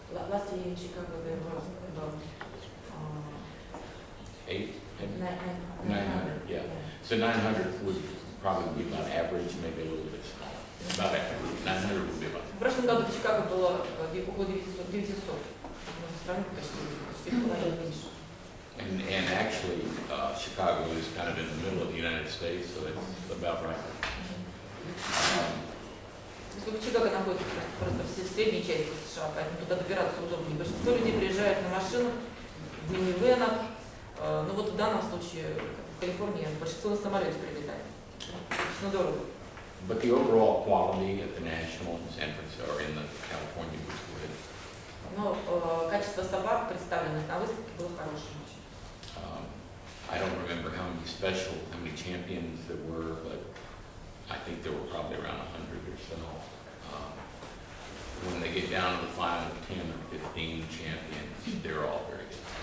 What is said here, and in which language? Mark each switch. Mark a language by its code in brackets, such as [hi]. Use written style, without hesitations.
[en] Last year in Chicago there was about 900, yeah. So 900 would probably be about average, maybe a little bit smaller. About average. 900 would be about. [ru] В прошлом году в Чикаго было около 900. В стране почти половину меньше. [en] And actually, Chicago is kind of in the middle of the United States, so it's about right. [ru] Чикаго находится просто в средней части США, поэтому туда добираться удобнее. Большинство людей приезжают на машинах, в минивенах. Ну вот в данном случае в Калифорнии большинство на самолете прилетает. Очень дорого. [en] But the overall quality at the National in San Francisco or in the California was good. [ru] Но качество собак, представленных на выставке, было хорошим. [en] I don't remember how many champions there were, but I think there were probably around 100 or so. When they get down to the final 10 or 15 champions, they're all very good.